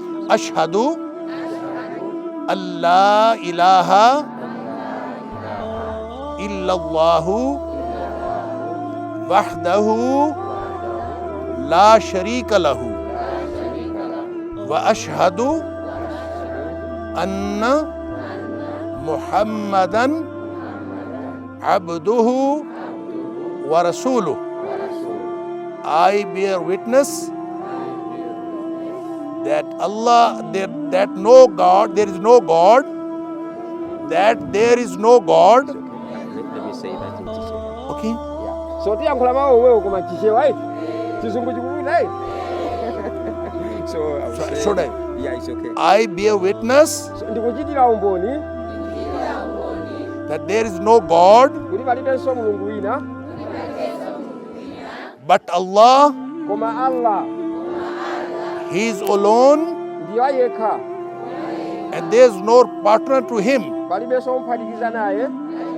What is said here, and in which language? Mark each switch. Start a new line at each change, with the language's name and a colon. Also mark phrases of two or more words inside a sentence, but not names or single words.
Arabic: أشهد أن لا إله إلا الله وحده لا شريك له وأشهد أن محمدا عبده ورسوله.
English: I bear witness that there is no God, that there is no God. Let me say that in Chiche. Okay. Yeah.
Nyanja: So tiyankhula mawu wewe koma Chiche wai. Chizungu chikuwina eh. So
English: Should I? Yeah, it's okay. I bear witness
Nyanja: Ndikuchitira umboni
English: that there is no God
Nyanja: kuti palibenso mulungu wina
English: but Allah.
Nyanja: koma Allah
English: He is alone
Nyanja: ndiye yekha
English: and there is no partner to him.
Nyanja: palibenso omphatikiza naye